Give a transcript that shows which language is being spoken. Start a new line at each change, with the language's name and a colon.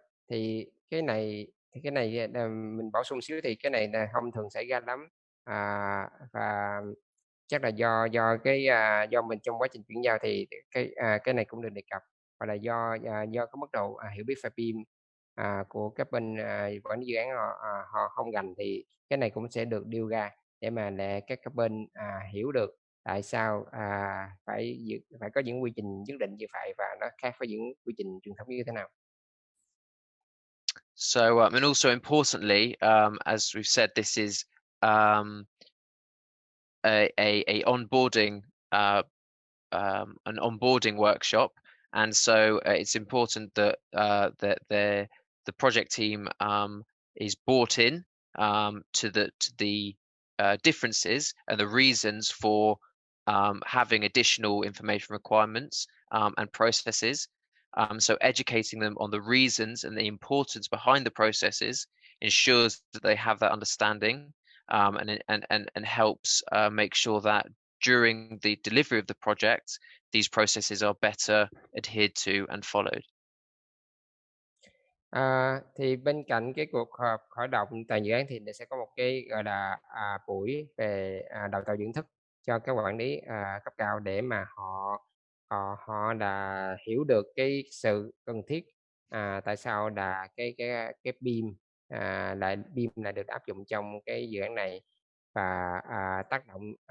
Vietnamese: Thì cái này mình bổ sung xíu, thì cái này là không thường xảy ra lắm, và chắc là do mình trong quá trình chuyển giao thì cái này cũng được đề cập, hoặc là do cái mức độ hiểu biết về BIM của các bên quản lý dự án họ không gành, thì cái này cũng sẽ được đưa ra để mà để các bên hiểu được tại sao phải có những quy trình nhất định như vậy và nó khác với những quy trình truyền thống như thế nào.
English: So, and also importantly, as we've said, this is a onboarding an onboarding workshop, and so it's important that that the project team is bought in to the differences and the reasons for having additional information requirements and processes. So educating them on the reasons and the importance behind the processes ensures that they have that understanding, and helps make sure that during the delivery of the project, these processes are better adhered to and followed.
Vietnamese: Thì bên cạnh cái cuộc họp khởi động tại dự án thì sẽ có một cái gọi là buổi về đào tạo dưỡng thức cho các quản lý cấp cao, để mà họ đã hiểu được cái sự cần thiết tại sao là cái BIM lại được áp dụng trong cái dự án này, và tác động